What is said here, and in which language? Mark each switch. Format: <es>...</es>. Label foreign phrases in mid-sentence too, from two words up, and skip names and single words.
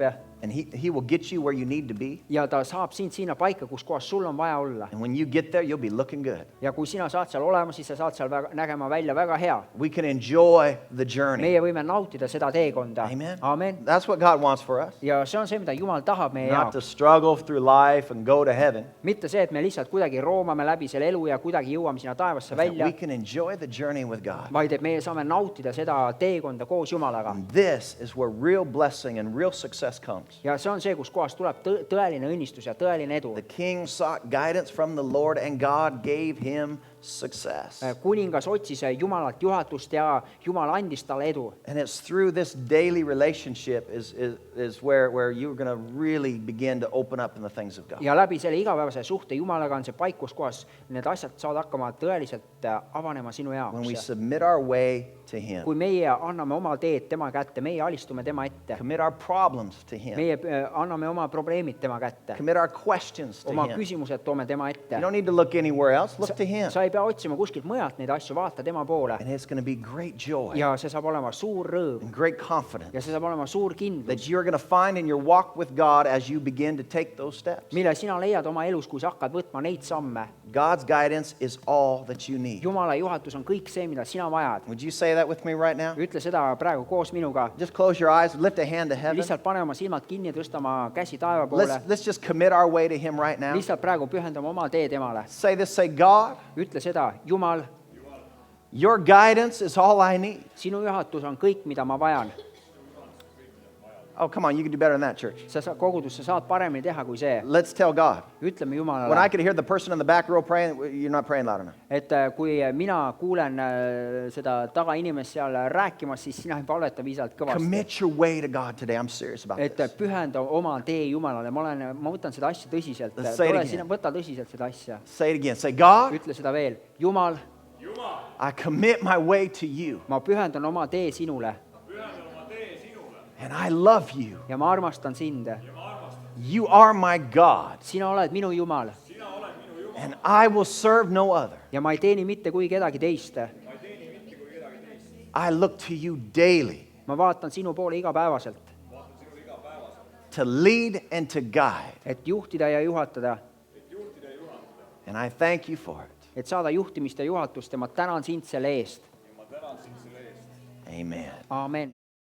<en>And he will get you where you need to be.</en> <et>ja ta saab sind sinna paika, kus kohas sul on vaja olla.</et> <en>And when you get there, you'll be looking good.</en> <et>ja kui sina saad seal olema, siis sa saad seal nägema välja väga hea.</et> <en>We can enjoy the journey.</en> <et>meie võime nautida seda teekonda.</et> <en>Amen.</en> <et>Amen.</et> <en>That's what God wants for us.</en> <et>ja see on see, mida Jumal tahab meie</et> <en>Not to</en> <et>jaoks.</et> <en>struggle through life and go to heaven.</en> <et>mitte see, et me lihtsalt kuidagi roomame läbi selle elu ja kuidagi jõuame sinna taevasse</et> <en>That</en> <et>välja,</et> <en>we can enjoy the journey with God.</en> <et>vaid et meie saame nautida seda teekonda koos Jumalaga.</et> <en>And this is where real blessing and real success comes.</en> <et>ja see on see, kus kohas tuleb tõeline õnnistus ja tõeline edu.</et> <en>The king sought guidance from the Lord, and God gave him success.</en> <et>kuningas otsis Jumalalt juhatust ja Jumal andis talle edu.</et> <en>And it's through this daily relationship is where you're going to really begin to open up in the things of God.</en> <et>ja läbi selle igapäevase suhte Jumalaga on see paik, kus kohas need asjad saavad hakkama tõeliselt avanema sinu</et> <en>When we</en> <et>jaoks.</et> <en>submit our way to him,</en> <et>kui meie anname oma teed tema kätte, meie alistume tema ette,</et> <en>commit our problems to him,</en> <et>meie anname oma probleemid tema kätte,</et> <en>commit our questions to</en> <et>oma</et> <en>him.</en> <et>küsimused toome tema ette.</et> <en>You don't need to look anywhere else. Look to him.</en> <et>sa ei pea otsima kuskilt mujalt neid asju, vaata tema poole.</et> <en>And it's going to be great joy</en> <et>ja see saab olema suur rõõm</et> <en>and great confidence</en> <et>ja see saab olema suur kindlus,</et> <en>that you're going to find in your walk with God as you begin to take those steps.</en> <et>mille sina leiad oma elus, kui sa hakkad võtma neid samme.</et> <en>God's guidance is all that you need.</en> <et>Jumala juhatus on kõik see, mida sina vajad.</et> <en>Would you say that with me right now?</en> <et>ütle seda praegu koos minuga.</et> <en>Just close your eyes, lift a hand to heaven.</en> <et>lihtsalt pane oma silmad kinni ja tõsta oma käsi taeva poole.</et> <en>Let's just commit our way to him right now.</en> <et>lihtsalt praegu pühendame oma tee temale.</et> <en>Say this, say, God,</en> <et>ütle seda, Jumal,</et> <en>your guidance is all I need.</en> <et>sinu juhatus on kõik, mida ma vajan.</et> <en>Oh, come on, you can do better than that, church.</en> <et>kogudus, sa saad paremini teha kui see.</et> <en>Let's tell God.</en> <et>ütleme</et> <en>When I</en> <et>Jumalale,</et> <en>could hear the person in the back row praying, you're not praying loud enough.</en> <et>et kui mina kuulen seda tagainimest seal rääkimas, siis sina ei palveta piisavalt kõvasti.</et> <en>Commit your way to God today. I'm serious about</en> <et>et</et> <en>this.</en> <et>pühenda oma tee Jumalale, ma võtan seda asja tõsiselt.</et> <en>Let's say it</en> <et>tule</et> <en>again.</en> <et>sina, võta tõsiselt seda asja.</et> <en>Say it again. Say, God,</en> <et>ütle seda veel, Jumal,</et> <en>I commit my way to you,</en> <et>ma pühendan oma tee sinule</et> <en>and I love you.</en> <et>ja ma armastan sind.</et> <en>You are my God,</en> <et>sina oled minu Jumal</et> <en>and I will serve no other.</en> <et>ja ma ei teeni mitte kui kedagi teist.</et> <en>I look to you daily</en> <et>ma vaatan sinu poole igapäevaselt,</et> <en>to lead and to guide,</en> <et>et juhtida ja juhatada,</et> <en>and I thank you for it.</en> <et>et saada juhtimist ja juhatust ja ma tänan sind selle eest.</et> <en>Amen.</en> <et>Aamen.</et>